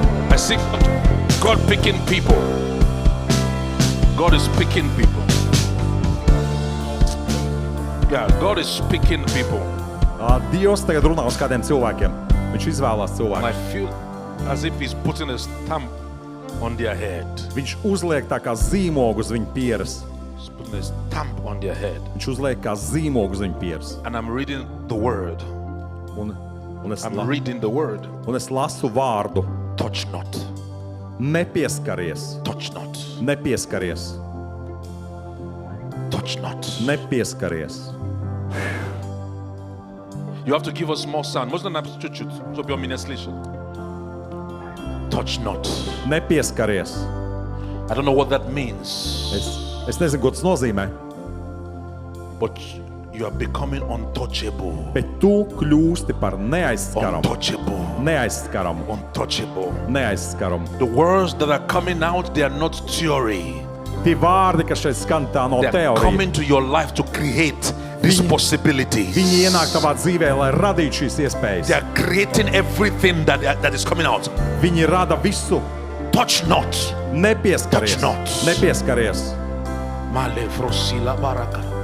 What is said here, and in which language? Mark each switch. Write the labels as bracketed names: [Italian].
[English] I see God picking people. God is picking people. Yeah, God is picking people. [Latvian] Dievs tagad runā uz kādiem cilvēkiem. Viņš izvēlās [English] And [Latvian] cilvēku. [English] I feel as if He's putting a stamp on their head. [Latvian] Viņš uzliek tā kā zīmogu uz viņu pieres. [English] He's putting a stamp on their head. [Latvian] Viņš uzliek kā zīmogu uz viņu pieres. [English] And I'm reading the word. [Latvian] Un es [English] reading the word. [Latvian] lasu vārdu. [English] Touch not. [Latvian] Nepieskaries. [English] Touch not. [Latvian] Nepieskaries. [English] Touch not. [Latvian] Nepieskaries. [English] You have to give us more sound. [Russian] Можно нам чуть-чуть, чтобы я меня слышал? [English] Touch not. [Latvian] Nepieskaries. [English] I don't know what that means. [Latvian] Es nezinu, ko tas nozīmē, [English] But you are becoming untouchable. [Latvian] bet tu kļūsti par neaizskaramu. [English] Untouchable. [Latvian] Neaizskaramu. [English] Untouchable. [Latvian] Neaizskaramu. [English] The words that are coming out, they are not theory. [Latvian] Tie vārdi, kas šeit skan, tā nav [English] They are [Latvian] teorija. [English] coming to your life to create these possibilities. [Latvian] Viņi ienāk tavā dzīvē, lai radītu šīs iespējas. [English] They are creating everything that is coming out. [Latvian] Viņi rada visu. [English] Touch not. [Latvian] Nepieskaries. [English] Touch not. [Latvian] Nepieskaries. Male frosila baraka.